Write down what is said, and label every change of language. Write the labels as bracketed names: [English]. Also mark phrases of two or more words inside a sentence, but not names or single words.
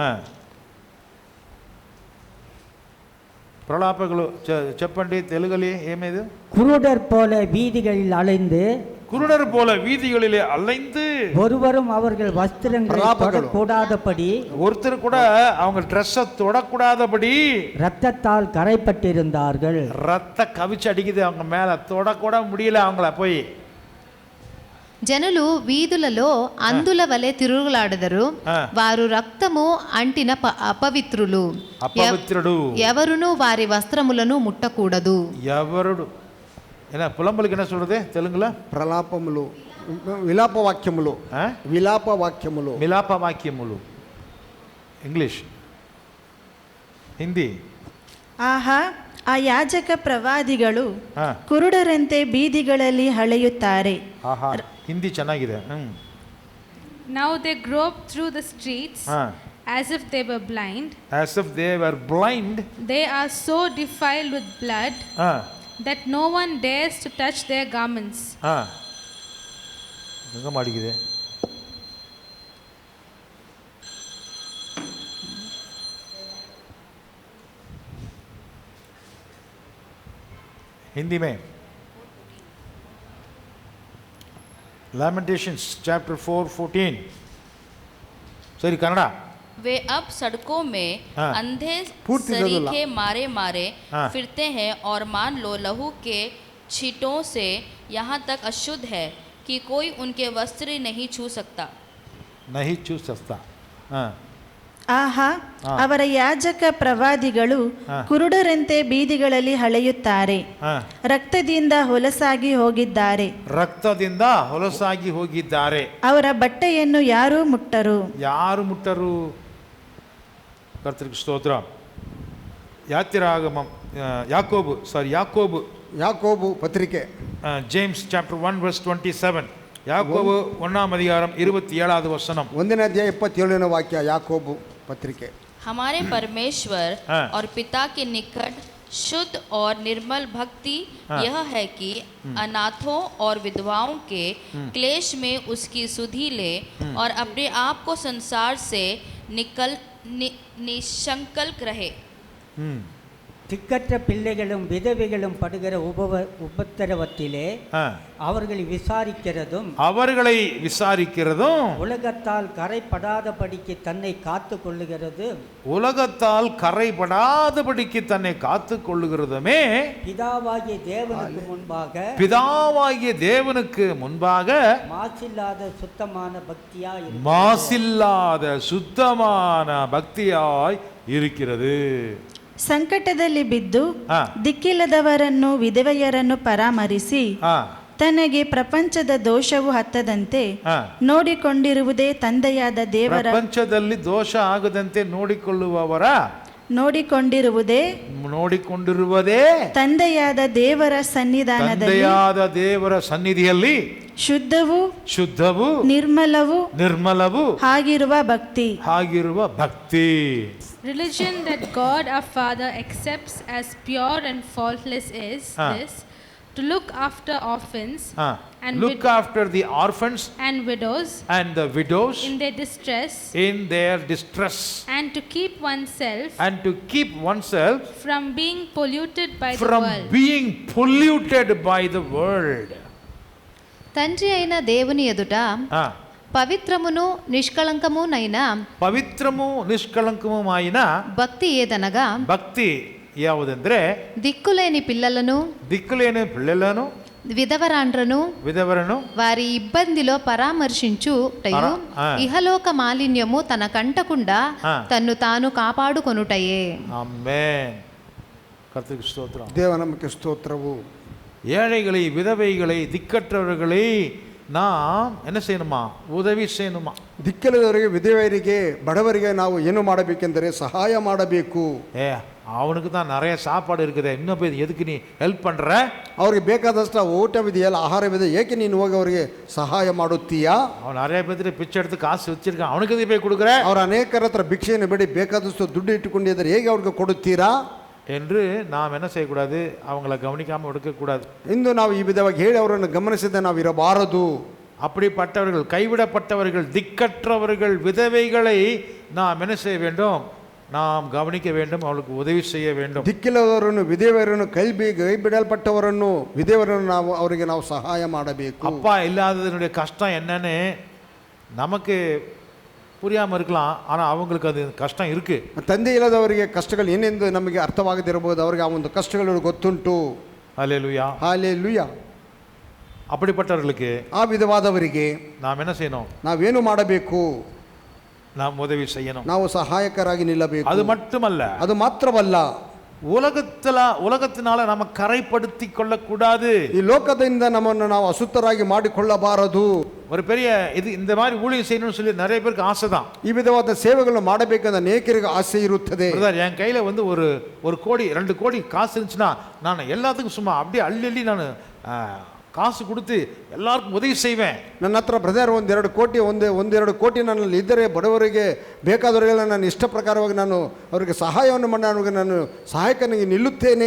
[Telugu] ప్రలాపಗಳು చెప్పండి తెలుగులో ఏమేది? [Tamil] குருடர் போல வீதிகளில் அலைந்து, குருடர் போல வீதிகளிலே அலைந்து, ஒருவரும் அவர்கள் வஸ்திரங்களை தொடக்கூடாதபடி, ஒருத்தர் கூட அவங்க ட்ரெஸ்ஸை தொடக்கூடாதபடி ரத்தத்தால் கரைப்பட்டிருந்தார்கள். ரத்த கவிச்சு அடிக்குது அவங்க மேல, தொடக்கூட முடியல அவங்கள. போய் [Telugu] జనులు వీధులలో అందుల వలె తిరుగులాడదరు, వారు రక్తము అంటిన అపవిత్రులు, ఎవరును వారి వస్త్రములను ముట్టకూడదు. [Tamil] ఎవరుడు என்ன புலம்பலுக்கு என்ன சொல்றது தெலுங்குல? [Telugu] ప్రలాపములు, విలాప వాక్యములు, విలాప వాక్యములు, విలాప వాక్యములు. ఇంగ్లీష్, [Kannada] ಹಿಂದಿ. ಆಹಾ, ಆ ಯಾಜಕ ಪ್ರವಾದಿಗಳು ಕುರುಡರಂತೆ ಬೀದಿಗಳಲ್ಲಿ ಹಳೆಯುತ್ತಾರೆ. ಆಹಾ, ಹಿಂದಿ ಚೆನ್ನಾಗಿದೆ. [English] Now they grope through the streets as if they were blind. As if they were blind. They are so defiled with blood that no one dares to touch their garments. [Tamil] எங்க மாடிக்குது? [Hindi] हिंदी में [English] Lamentations chapter [Hindi] 4:14. सॉरी कन्नड़ा. वे अब सड़कों में अंधे सरीखे मारे मारे फिरते हैं और मान लो लहू के छींटों से यहाँ तक अशुद्ध है कि कोई उनके वस्त्र नहीं छू सकता. [Kannada] ಆಹಾ, ಅವರ ಯಾಜಕ ಪ್ರವಾದಿಗಳು ಕುರುಡರಂತೆ ಬೀದಿಗಳಲ್ಲಿ ಹಳೆಯುತ್ತಾರೆ, ರಕ್ತದಿಂದ ಹೊಲಸಾಗಿ ಹೋಗಿದ್ದಾರೆ, ಅವರ ಬಟ್ಟೆಯನ್ನು ಯಾರೂ ಮುಟ್ಟರು. ಕರ್ತನಿಗೆ ಸ್ತೋತ್ರ. ಯಾಕೋಬು ಪತ್ರಿಕೆ [English] James chapter 1 verse 27. [Kannada] ಯಾಕೋಬು 1ನೇ [Tamil] அதிகாரம் 27வது வசனம். [Kannada] 1ನೇ ಅಧ್ಯಾಯ 27ನೇ ವಾಕ್ಯ. ಯಾಕೋಬು ಪತ್ರಿಕೆ. [Hindi] हमारे परमेश्वर और पिता के निकट शुद्ध और निर्मल भक्ति यह है कि अनाथों और विधवाओं के क्लेश में उसकी सुधि ले और अपने आप को संसार से निशंकल्क रहे. [Tamil] திக்கற்ற பிள்ளைகளும் விதவைகளும் படுகிற உபத்திரவத்திலே அவர்களை விசாரிக்கிறதும் உலகத்தால் கரைபடாதபடிக்கு தன்னை காத்து கொள்ளுகிறதுமே பிதாவாகிய தேவனுக்கு முன்பாக மாசில்லாத சுத்தமான பக்தியாய் இருக்கிறது. [Kannada] ಸಂಕಟದಲ್ಲಿ ಬಿದ್ದು ದಿಕ್ಕಿಲ್ಲದವರನ್ನು ವಿಧವೆಯರನ್ನು ಪರಾಮರಿಸಿ ತನಗೆ ಪ್ರಪಂಚದ ದೋಷವು ಹತ್ತದಂತೆ ನೋಡಿಕೊಂಡಿರುವುದೇ ತಂದೆಯಾದ ದೇವರ, ಪ್ರಪಂಚದಲ್ಲಿ ದೋಷ ಆಗದಂತೆ ನೋಡಿಕೊಂಡಿರುವುದೇ ತಂದೆಯಾದ ದೇವರ ಸನ್ನಿಧಿಯಲ್ಲಿ ಶುದ್ಧವು ನಿರ್ಮಲವು ಆಗಿರುವ ಭಕ್ತಿ. [English] Religion that God our Father accepts as pure and faultless is this: to look after orphans after the orphans and widows in their distress, and to keep oneself from being polluted by the world. [Telugu] తండ్రి అయిన దేవుని ఎదుట పవిత్రమును నిష్కళంకమునైన భక్తి ఏదనగా [Kannada] భక్తి ಯಾವುದೆಂದ್ರೆ [Telugu] దిక్కులేని పిల్లలను విధవరాండ్రను వారి ఇబ్బందిలో పరామర్శించుటయు ఇహలోక మాలిన్యము తన కంటకుండా తన్ను తాను కాపాడుకొనుటయే. [Tamil] ஆமென். கர்த்தருக்கு ஸ்தோத்திரம். [Kannada] ದೇವ ನಮಗೆ ಸ್ತೋತ್ರವು. [Tamil] ஏழைகளை, விதவைகளை, திக்கற்றவர்களை நாம் என்ன செய்யணுமா? உதவி செய்யணுமா? [Kannada] ದಿಕ್ಕಿಲ್ಲದವರಿಗೆ, ವಿಧವೆಯರಿಗೆ, ಬಡವರಿಗೆ ನಾವು ಏನು ಮಾಡಬೇಕೆಂದರೆ ಸಹಾಯ ಮಾಡಬೇಕು. [Tamil] அவனுக்கு தான் நிறைய சாப்பாடு இருக்குது, இன்னும் போய் எதுக்கு நீ ஹெல்ப் பண்ற? [Kannada] ಅವ್ರಿಗೆ ಬೇಕಾದಷ್ಟು ಊಟವಿದೆಯಲ್ಲ, ಆಹಾರವಿದೆ, ಏಕೆ ನೀನು ಹೋಗಿ ಅವರಿಗೆ ಸಹಾಯ ಮಾಡುತ್ತೀಯಾ? [Tamil] அவன் நிறைய பேர்த்து பிச்சை எடுத்து காசு வச்சிருக்கான், அவனுக்கு எதுக்கு போய் கொடுக்குற? [Kannada] ಅವ್ರ ಅನೇಕರ ಹತ್ರ ಭಿಕ್ಷೆಯನ್ನು ಬೇಡಿ ಬೇಕಾದಷ್ಟು ದುಡ್ಡು ಇಟ್ಟುಕೊಂಡಿದ್ದಾರೆ, ಹೇಗೆ ಅವ್ರಿಗೆ ಕೊಡುತ್ತೀರಾ [Tamil] என்று நாம் என்ன செய்யக்கூடாது? அவங்கள கவனிக்காமல் விடுக்கக்கூடாது. [Kannada] ಇಂದು ನಾವು ಈ ವಿಧವಾಗಿ ಹೇಳಿ ಅವರನ್ನು ಗಮನಿಸದೆ ನಾವು ಇರಬಾರದು. [Tamil] அப்படிப்பட்டவர்கள், கைவிடப்பட்டவர்கள், திக்கற்றவர்கள், விதவைகளை நாம் என்ன செய்ய வேண்டும்? நாம் கவனிக்க வேண்டும், அவளுக்கு உதவி செய்ய வேண்டும். [Kannada] ದಿಕ್ಕಿಲ್ಲದವರನ್ನು, ವಿಧವೆಯರನ್ನು, ಕೈ ಬಿಡಲ್ಪಟ್ಟವರನ್ನು, ವಿಧವೆಯರನ್ನು ನಾವು ಅವರಿಗೆ ನಾವು ಸಹಾಯ ಮಾಡಬೇಕು. [Tamil] அப்பா இல்லாததனுடைய கஷ்டம் என்னன்னு நமக்கு புரியாமல் இருக்கலாம், ஆனால் அவங்களுக்கு அது கஷ்டம் இருக்கு. [Kannada] ತಂದೆ ಇಲ್ಲದವರಿಗೆ ಕಷ್ಟಗಳು ಏನೆಂದು ನಮಗೆ ಅರ್ಥವಾಗದಿರಬಹುದು, ಅವರಿಗೆ ಆ ಒಂದು ಕಷ್ಟಗಳು ಗೊತ್ತುಂಟು. [Tamil] ஹல்லேலூயா, [Kannada] ಹಲ್ಲೆಲೂಯಾ. [Tamil] அப்படிப்பட்டவர்களுக்கு, [Kannada] ಆ ವಿಧವಾದವರಿಗೆ [Tamil] நாம் என்ன செய்யணும்? [Kannada] ನಾವೇನು ಮಾಡಬೇಕು? [Tamil] நாம் உதவி செய்யணும். [Kannada] ನಾವು ಸಹಾಯಕರಾಗಿ ನಿಲ್ಲಬೇಕು. [Tamil] அது மட்டுமல்ல, [Kannada] ಅದು ಮಾತ್ರವಲ್ಲ, [Tamil] உலகத்தினால நம்ம கரைப்படுத்தி கொள்ளக்கூடாது. [Kannada] ಈ ಲೋಕದಿಂದ ನಮ್ಮನ್ನು ನಾವು ಅಸುತ್ತರಾಗಿ ಮಾಡಿಕೊಳ್ಳಬಾರದು. [Tamil] ஒரு பெரிய இது இந்த மாதிரி ஊழியம் செய்யணும்னு சொல்லி நிறைய பேருக்கு ஆசை தான். [Kannada] ಈ ವಿಧವಾದ ಸೇವೆಗಳನ್ನು ಮಾಡಬೇಕೆಂದು ಅನೇಕರಿಗೆ ಆಸೆ ಇರುತ್ತದೆ. [Tamil] என் கையில வந்து ஒரு கோடி 2 கோடி காசு இருந்துச்சுன்னா நான் எல்லாத்துக்கும் சும்மா அப்படியே அள்ளி நான் காசு கொடுத்து எல்லாருக்கும் ಉದವಿ செய்வேன். [Kannada] ನನ್ನ ಹತ್ರ ಬ್ರದರ್ ಒಂದೆರಡು ಕೋಟಿ ನನ್ನಲ್ಲಿ ಇದ್ದರೆ ಬಡವರಿಗೆ ಬೇಕಾದವರಿಗೆಲ್ಲ ನಾನು ಇಷ್ಟ ಪ್ರಕಾರವಾಗಿ ನಾನು ಅವರಿಗೆ ಸಹಾಯವನ್ನು ಮಾಡಿ ನಾನು ಸಹಾಯಕನಿಗೆ ನಿಲ್ಲುತ್ತೇನೆ.